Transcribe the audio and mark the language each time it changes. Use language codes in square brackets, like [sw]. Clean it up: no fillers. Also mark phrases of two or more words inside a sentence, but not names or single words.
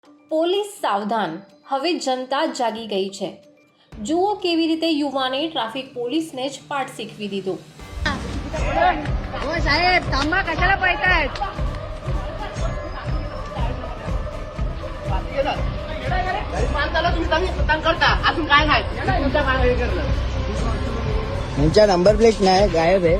[gu] પોલીસ સાવધાન, હવે જનતા જાગી ગઈ છે. જુઓ કેવી રીતે યુવાને ટ્રાફિક પોલીસને જ પાઠ શીખવી દીધો. [mr] हो साहेब थांबा कशाला पळतायत यांच्या नंबर प्लेट नाही गायब आहे.